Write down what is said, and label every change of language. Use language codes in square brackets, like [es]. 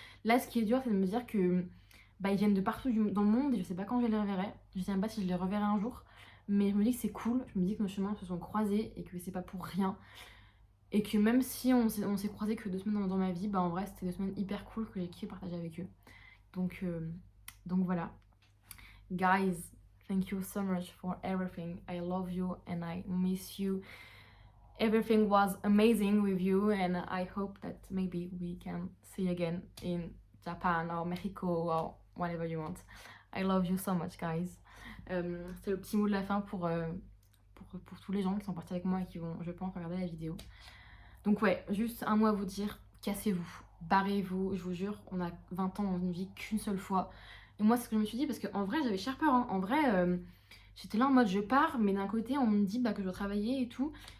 [fr] Là ce qui est dur c'est de me dire que ils viennent de partout dans le monde et je sais pas quand je les reverrai. Je sais même pas si je les reverrai un jour. Mais je me dis que c'est cool, je me dis que nos chemins se sont croisés et que c'est pas pour rien. Et que même si on s'est croisés que 2 semaines dans ma vie, en vrai c'était 2 semaines hyper cool que j'ai kiffé partager avec eux. Donc voilà. [en] Guys, thank you so much for everything. I love you and I miss you. Everything was amazing with you and I hope that maybe we can see again in Japan or Mexico or whatever you want. I love you so much guys. [fr] C'est le petit mot de la fin pour tous les gens qui sont partis avec moi et qui vont, je pense, regarder la vidéo. Donc ouais, juste un mot à vous dire, cassez-vous, barrez-vous, je vous jure, on a 20 ans dans une vie qu'une seule fois. Et moi c'est ce que je me suis dit parce qu'en vrai j'avais cher peur, hein. En vrai j'étais là en mode je pars, mais d'un côté on me dit que je dois travailler et tout.